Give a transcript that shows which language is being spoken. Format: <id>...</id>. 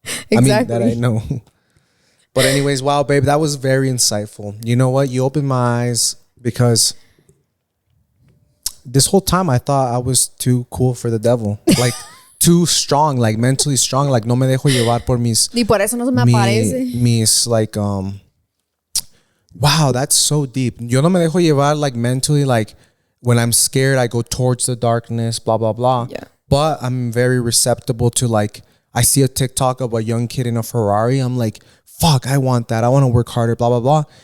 <en>Exactly. I mean, that I know. But anyways, wow, babe, that was very insightful. You know what? You opened my eyes, because this whole time I thought I was too cool for the devil. Like too strong, like mentally strong.</en> <es>Like no me dejo llevar por mis... Y por eso no se me aparece.</es> <en>Mis like, wow, that's so deep.</en> <es>Yo no me dejo llevar</es> <en>like mentally, like when I'm scared, I go towards the darkness, blah, blah, blah. Yeah. But I'm very receptible to like, I see a TikTok of a young kid in a Ferrari. I'm like, fuck, I want that. I want to work harder, blah, blah, blah.</en>